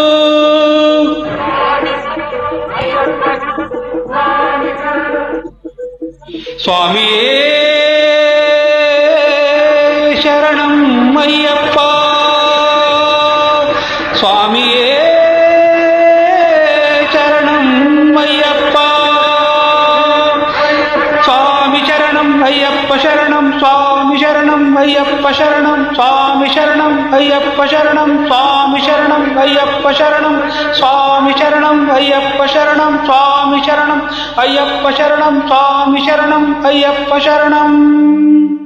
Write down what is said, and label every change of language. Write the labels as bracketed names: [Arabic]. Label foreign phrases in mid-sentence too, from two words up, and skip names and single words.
[Kannada] ಸ್ವಾಮಿಯೇ ಶರಣಂ ಅಯ್ಯಪ್ಪ, ಸ್ವಾಮಿಯೇ ಶರಣಂ ಅಯ್ಯಪ್ಪ, ಸ್ವಾಮಿ ಶರಣಂ [Telugu] అయ్యప్ప శరణం స్వామి శరణం అయ్యప్ప శరణం స్వామి శరణం అయ్యప్ప శరణం స్వామి శరణం అయ్యప్ప శరణం స్వామి శరణం అయ్యప్ప శరణం స్వామి శరణం అయ్యప్ప శరణం స్వామి శరణం అయ్యప్ప శరణం